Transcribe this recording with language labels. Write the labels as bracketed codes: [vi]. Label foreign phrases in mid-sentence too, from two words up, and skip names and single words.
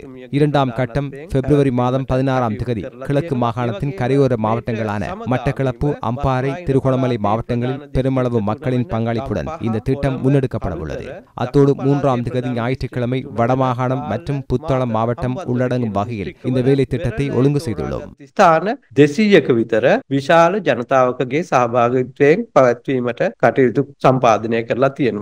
[ta] 2ஆம் கட்டம் பிப்ரவரி மாதம் 16ஆம் தேதி கிழக்கு மாகாணத்தின் கரையோர மாவட்டங்களான மட்டக்களப்பு, அம்பாறை, திருகோணமலை மாவட்டங்களில் பெருமளவு மக்களின் பங்களிப்புடன் இந்த திட்டம் முன்னெடுக்கப்பட உள்ளது. அத்தோடு 3ஆம் தேதி ஞாயிற்றுக்கிழமை வடமாகாணம் மற்றும் புத்தளம் மாவட்டம் உள்ளடங்கும் வகையில் இந்த வேலை திட்டத்தை ஒழுங்கு செய்துள்ளோம். [si] ස්ථාන 200ක විතර විශාල ජනතාවකගේ සහභාගීත්වයෙන් පැවැත්වීමට කටයුතු සම්පාදනය කරලා තියෙනවා.